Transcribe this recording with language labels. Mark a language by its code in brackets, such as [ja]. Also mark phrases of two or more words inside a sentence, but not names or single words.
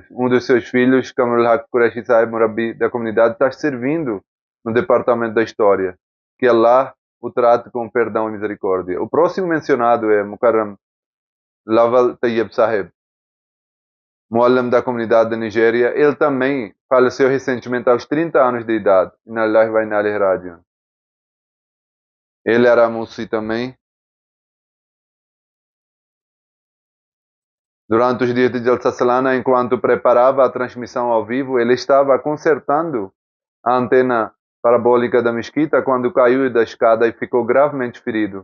[pt] Um dos seus filhos, Kamalul Haq Qureshi Sahib Murabi da comunidade, está servindo no departamento da história. Que Allah o trate com perdão e misericórdia. O próximo mencionado é Mukarram Lawal Tayyib Sahib, Muallim da comunidade da Nigéria. Ele também faleceu recentemente aos 30 anos de idade. [ar] إنا لله وإنا إليه راجعون. [pt] Ele era Musi também. Durante os dias de Jalsa Salana, enquanto preparava a transmissão ao vivo, ele estava consertando a antena parabólica da mesquita quando caiu da escada e ficou gravemente ferido.